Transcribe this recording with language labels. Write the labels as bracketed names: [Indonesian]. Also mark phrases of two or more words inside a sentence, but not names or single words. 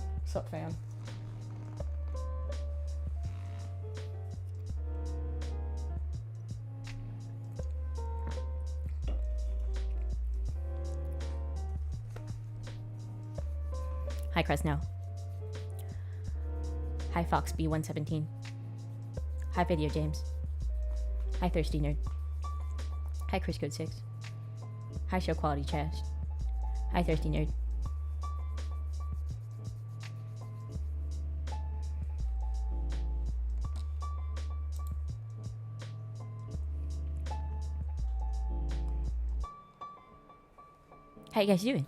[English] Sup, fan? Hi, Cresno. Hi, FoxB117. Hi, Video James. Hi, Thirsty Nerd. Hi, ChrisCode6. Hi, Show Quality Trash. Hi, Thirsty Nerd. How you guys doing?